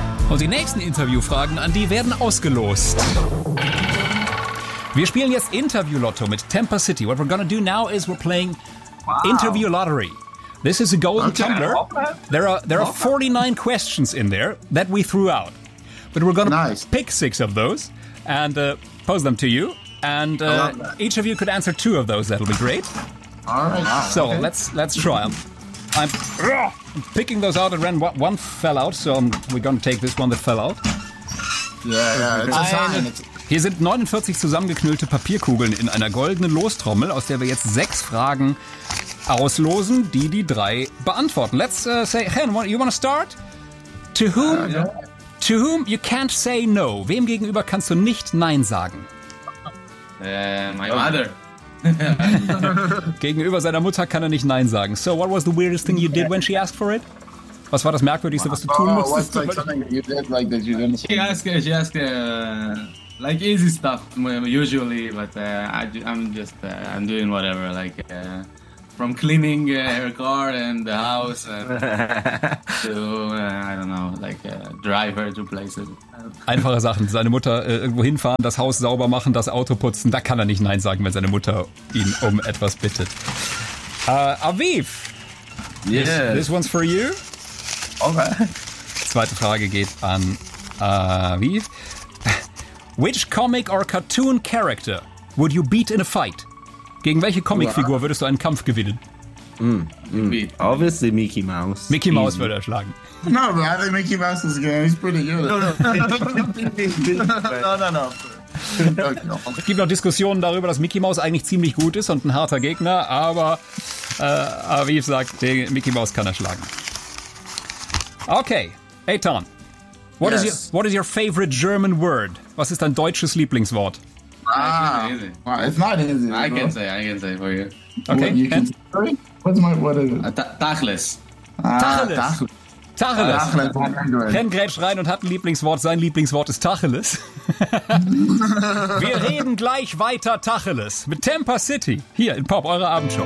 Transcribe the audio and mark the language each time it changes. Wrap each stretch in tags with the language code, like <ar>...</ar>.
<de>Und die nächsten Interviewfragen an die werden ausgelost. Wir spielen jetzt Interview Lotto mit Temper City.</de> <en>What we're gonna do now is we're playing Interview Lottery. This is a golden tumbler. There are 49 questions in there that we threw out. But we're going to pick six of those and pose them to you. And each of you could answer two of those. That'll be great. All right. Wow. So okay. let's try them. I'm picking those out at random. One fell out, so we're going to take this one that fell out. Yeah, it's a sign.</en> <de>Hier sind 49 zusammengeknüllte Papierkugeln in einer goldenen Lostrommel, aus der wir jetzt sechs Fragen auslosen, die die drei beantworten.</de> <en>Let's say, Hen, you want to start? To whom? Yeah. To whom you can't say no?</en> <de>Wem gegenüber kannst du nicht nein sagen?</de> <en>My mother.</en> <de>Gegenüber seiner Mutter kann er nicht nein sagen.</de> <en>So, what was the weirdest thing you did when she asked for it?</en> <de>Was war das Merkwürdigste, was du tun musstest?</de> <en>What's like something you did like that you didn't? She asked. Like easy stuff usually, but I'm doing whatever, like from cleaning her car and the house and to I don't know, like drive her to places.</en> <de>Einfache Sachen, seine Mutter irgendwo hinfahren, das Haus sauber machen, das Auto putzen, da kann er nicht nein sagen, wenn seine Mutter ihn um etwas bittet.</de> <en>Aviv, yes. This one's for you. Okay.</en> <de>Zweite Frage geht an Aviv.</de> <en>Which comic or cartoon character would you beat in a fight?</en> <de>Gegen welche Comicfigur würdest du einen Kampf gewinnen?</de> <en>Obviously Mickey Mouse.</en> <de>Mickey Mouse würde er schlagen.</de> <en>No, but I think Mickey Mouse is good. He's pretty good. No.</en> <de>Es gibt noch Diskussionen darüber, dass Mickey Mouse eigentlich ziemlich gut ist und ein harter Gegner, aber Aviv sagt, Mickey Mouse kann er schlagen.</de> <en>Okay, Eitan. What is your favorite German word?</en> <de>Was ist dein deutsches Lieblingswort?</de> <en>It's not easy. I can say for you. Okay.</en> <de>Tachles. Tacheles. Ken grätscht rein und hat ein Lieblingswort. Sein Lieblingswort ist Tacheles. Wir reden gleich weiter, Tacheles. Mit Temper City. Hier in Pop, eure Abendshow.</de>